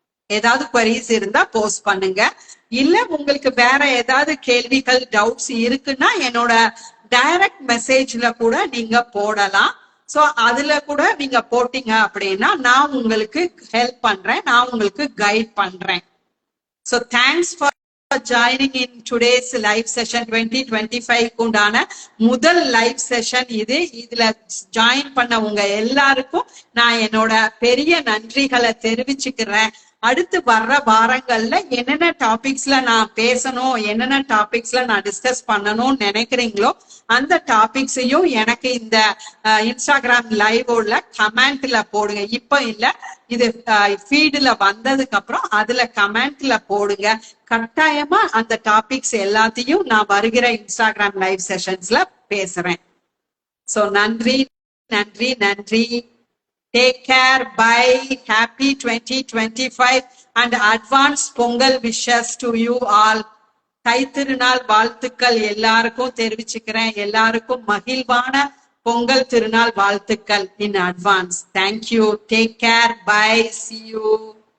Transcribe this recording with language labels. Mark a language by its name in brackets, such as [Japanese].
[Tamil] ஏதாவது குவரிஸ் இருந்தா போஸ்ட் பண்ணுங்க. இல்ல உங்களுக்கு வேற ஏதாவது கேள்விகள், டவுட்ஸ் இருக்குன்னா என்னோட டைரக்ட் மெசேஜ்ல கூட நீங்க போடலாம். சோ அதுல கூட நீங்க போட்டீங்க அப்படின்னா நான் உங்களுக்கு ஹெல்ப் பண்றேன், நான் உங்களுக்கு கைட் பண்றேன். [English] So thanks for joining in today's live session 2025 [Tamil] உண்டான முதல் லைவ் செஷன் இது. இதுல ஜாயின் பண்ண உங்க எல்லாருக்கும் நான் என்னோட பெரிய நன்றிகளை தெரிவிச்சுக்கிறேன். அடுத்து வர்ற வாரங்கள்ல என்னென்ன டாபிக்ஸ்ல நான் பேசணும், என்னென்ன டாபிக்ஸ்ல நான் டிஸ்கஸ் பண்ணணும்னு நினைக்கிறீங்களோ அந்த டாபிக்ஸையும் எனக்கு இந்த இன்ஸ்டாகிராம் லைவோட கமெண்ட்ல போடுங்க. இப்ப இல்ல, இது ஃபீடுல வந்ததுக்கு அப்புறம் அதுல கமெண்ட்ல போடுங்க. கட்டாயமா அந்த டாபிக்ஸ் எல்லாத்தையும் நான் வருகிற இன்ஸ்டாகிராம் லைவ் செஷன்ஸ்ல பேசுறேன். சோ நன்றி. [English] Take care. Bye. Happy 2025 and advance Pongal wishes to you all. [Tamil] தைத்திருநாள் வாழ்த்துக்கள் எல்லாருக்கும் தெரிவிச்சுக்கிறேன். எல்லாருக்கும் மகிழ்வான பொங்கல் திருநாள் வாழ்த்துக்கள் [English] in advance. Thank you. Take care. Bye. See you.